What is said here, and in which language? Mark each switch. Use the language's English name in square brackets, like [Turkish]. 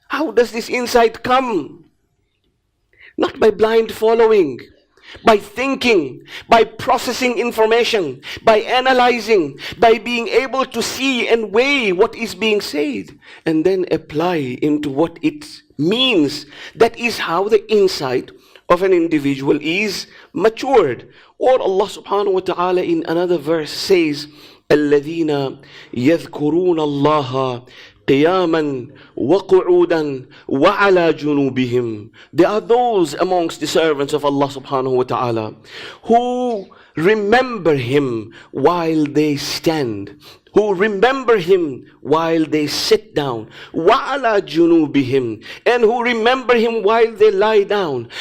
[English] How does this insight come? Not by blind following, by thinking, by processing information, by analyzing, by being able to see and weigh what is being said, and then apply into what it means. That is how the insight of an individual is matured. Or Allah subhanahu wa ta'ala in another verse says, [Arabic] الذين يذكرون الله قياما وقعودا وعلى جنوبهم. [English] There are those amongst the servants of Allah subhanahu wa ta'ala who remember Him while they stand, who remember Him while they sit down, [Arabic] وَعَلَى جُنُوبِهِمْ, [English] and who remember Him while they lie down.